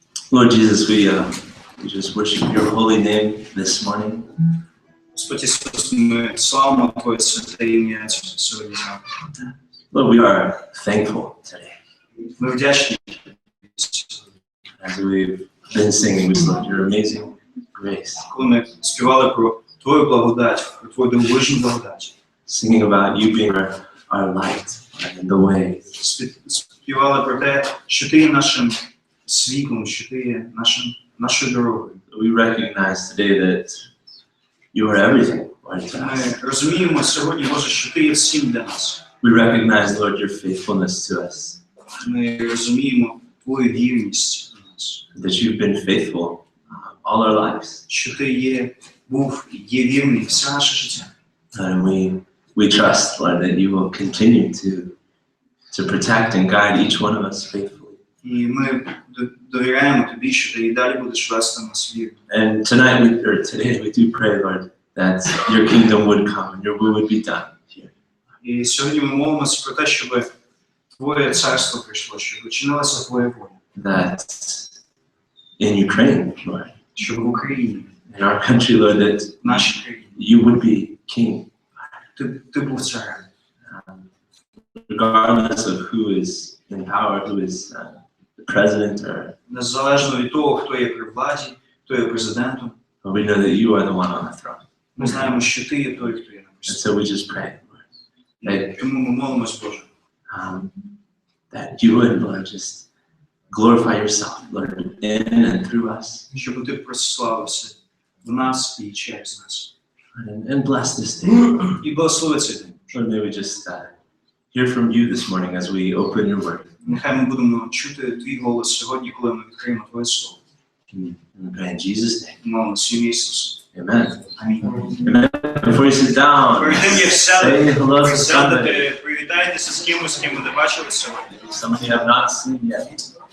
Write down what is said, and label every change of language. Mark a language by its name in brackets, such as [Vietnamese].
[English] Lord Jesus, we just worship your holy name this morning. [Ukrainian] Господь Ісус, ми славимо Твоє святе ім'я сьогодні. [English] Lord, we are thankful today. [Ukrainian] Ми вдячні. [English] As we've been singing, we love your amazing grace. [Ukrainian] Коли ми співали про Твою благодать, про Твою дивовижну благодать. [English] Singing about you being our light and the way. [Ukrainian] Співали про те, що Ти є нашим світлом, що Ти є нашою дорогою. [English] We recognize today that you are everything, Lord, to [Ukrainian] Ми [English] us. [Ukrainian] розуміємо сьогодні, Боже, що Ти є всім для нас. [English] We recognize, Lord, your faithfulness to us. [Ukrainian] Ми розуміємо Твою вірність до нас. [English] That you've been faithful all our lives. [Ukrainian] Що Ти є вірний все наше життя. [English] And we trust, Lord, that you will continue to protect and guide each one of us faithfully. [Ukrainian] І ми довіряємо Тобі, що Ти і далі будеш вести нас вірно. [English] And today we do pray, Lord, that your kingdom would come and your will would be done here. [Ukrainian] І сьогодні ми молимося про те, щоб Твоє царство прийшло, щоб учинилася Твоя воля. [English] That in Ukraine, Lord, [Ukrainian] Щоб в Україні, [English] in our country, Lord, that [Ukrainian] в нашій країні, [English] you would be king. [Ukrainian] Ти був царем. [English] Regardless of who is in power, who is the president, or [Ukrainian] Незалежно від того, хто є при владі, хто є президентом, [English] we know that you are the one on the throne. [Ukrainian] ми знаємо, що Ти є той, хто є на [English] And [Ukrainian] престолі. [English] so we just pray, Lord, [Ukrainian] Тому ми молимось, Боже, [English] that you would, Lord, just glorify yourself, Lord, in and through us, [Ukrainian] щоб Ти прославився в нас і через нас. [English] and bless this day. [Ukrainian] І благослови цей день. [English] Lord, may we just hear from you this morning as we open your word. [Ukrainian] Нехай ми будемо чути Твій голос сьогодні, коли ми відкриємо Твоє слово. [English] And pray in Jesus' name. [Ukrainian] Молимося в ім'я Ісуса. [English] Amen. [Ukrainian] Амінь. [English] Amen. Before you sit down, [Ukrainian] Перед тим, як [English] say hello to somebody. [Ukrainian] сядете, привітайтеся з кимось, з ким ви не бачили сьогодні. [English] Somebody you have not seen yet.